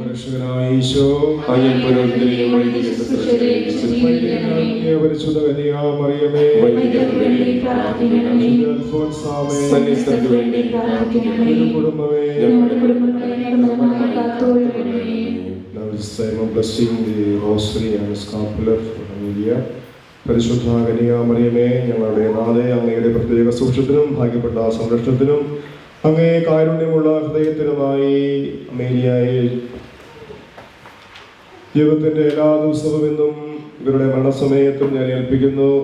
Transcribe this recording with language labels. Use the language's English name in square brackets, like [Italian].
[Malayalam] രക്ഷകനായ ഈശോ അങ്ങേ പുരോഹിതരെയും വൈദിക ശുശ്രൂഷകരെയും വിശുദ്ധീകരിക്കണമേ. പരിശുദ്ധ കന്യകാമറിയമേ, വൈദികർക്ക് വേണ്ടി പ്രാർത്ഥിക്കണമേ. അൽഫോൻസാമേ, സന്യസ്തർക്ക് വേണ്ടി പ്രാർത്ഥിക്കണമേ. കുടുംബമേ, ഞങ്ങളുടെ കുടുംബങ്ങളെ നിർമ്മലമായി കാത്തുകൊള്ളണമേ. [English] Now this time of blessing the rosary and scapular for Amelia. [Malayalam] പരിശുദ്ധ കന്യകാമറിയമേ, ഞങ്ങളുടെ നാഥേ, അങ്ങയുടെ പ്രത്യേക സൂക്ഷ്യത്തിനും ഭാഗ്യപ്പെട്ട സംരക്ഷണത്തിനും അങ്ങേ കാരുണ്യമുള്ള ഹൃദയത്തിനുമായി അമേലിയായി ജീവിതത്തിന്റെ എല്ലാ ദിവസവും എന്നും ഇവരുടെ മരണസമയത്തും ഞാൻ ഏൽപ്പിക്കുന്നു.